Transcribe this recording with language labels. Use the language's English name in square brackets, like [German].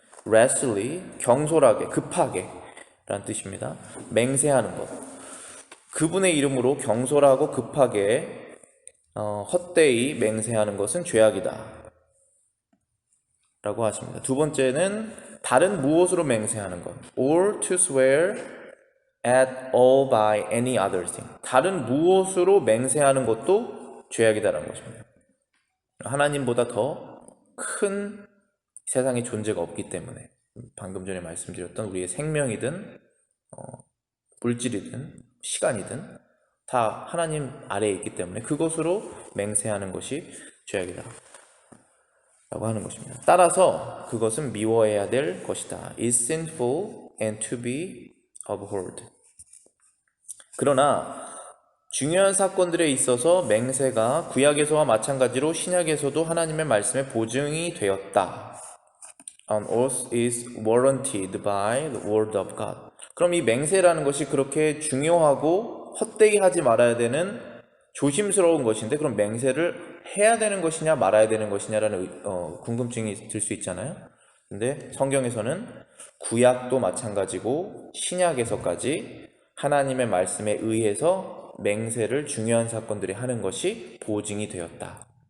[Korean] rashly, 경솔하게, 급하게 라는 뜻입니다. 맹세하는 것. 그분의 이름으로 경솔하고 급하게 헛되이 맹세하는 것은 죄악이다 라고 하십니다. 두 번째는 다른 무엇으로 맹세하는 것. [English] or to swear at all by any other thing. [Korean] 다른 무엇으로 맹세하는 것도 죄악이다라는 것입니다. 하나님보다 더 큰 세상에 존재가 없기 때문에 방금 전에 말씀드렸던 우리의 생명이든 물질이든 시간이든 다 하나님 아래에 있기 때문에 그것으로 맹세하는 것이 죄악이다. 하는 것입니다. 따라서 그것은 미워해야 될 것이다. [English] is sinful and to be abhorred. [Korean] 그러나 중요한 사건들에 있어서 맹세가 구약에서와 마찬가지로 신약에서도 하나님의 말씀에 보증이 되었다. [English] An oath is warranted by the word of God. [Korean] 그럼 이 맹세라는 것이 그렇게 중요하고 헛되이 하지 말아야 되는 조심스러운 것인데, 그럼 맹세를 해야 되는 것이냐 말아야 되는 것이냐라는 궁금증이 들 수 있잖아요. 근데 성경에서는 구약도 마찬가지고 신약에서까지 하나님의 말씀에 의해서 맹세를 중요한 사건들이 하는 것이 보증이 되었다.